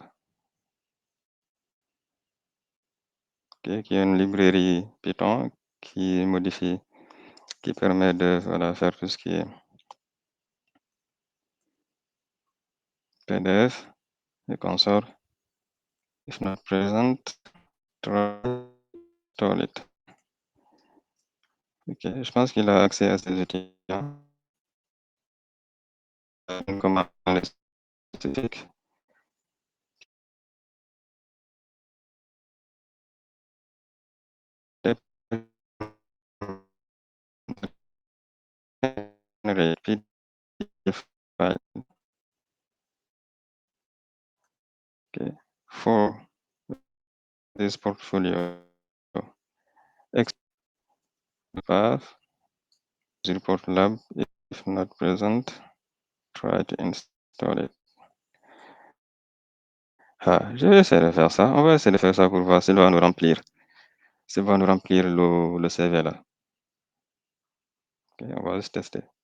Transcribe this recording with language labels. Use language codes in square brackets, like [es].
[fr] Ok. Qui est une librairie Python qui modifie, qui permet de faire tout ce qui est PDF et consorts. [en] If not present, try install it. [fr] Ok, je pense qu'il a accès à ces outils. Une commande spécifique. [en] Generate PDF file. Okay, for this portfolio, path report lab. If not present, try to install it. [fr] Ah, je vais essayer de faire ça. On va essayer de faire ça pour voir s'il va nous remplir. S'il va nous remplir le CV là. Ok, on va juste tester.